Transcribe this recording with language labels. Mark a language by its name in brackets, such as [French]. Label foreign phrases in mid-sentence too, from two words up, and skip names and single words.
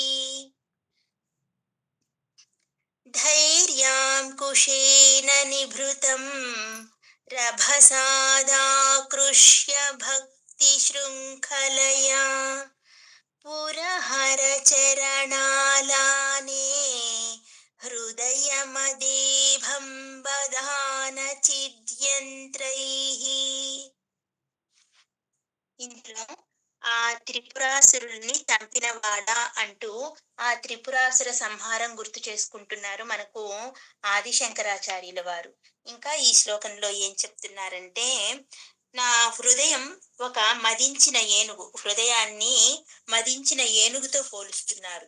[Sanskrit] धैर्याङ्कुशेन निभृतं रभसादाकृष्य भक्तिशृङ्खलया पुरहरचरणालाने हृदयमदेभं बधान चिद्यन्त्रैः. [Telugu] ఇందులో ఆ త్రిపురాసురుల్ని చంపినవాడా అంటూ ఆ త్రిపురాసుర సంహారం గుర్తు చేసుకుంటున్నారు మనకు ఆదిశంకరాచార్యుల వారు. ఇంకా ఈ శ్లోకంలో ఏం చెప్తున్నారంటే, నా హృదయం ఒక మదించిన ఏనుగు, హృదయాన్ని మదించిన ఏనుగుతో పోలుస్తున్నారు.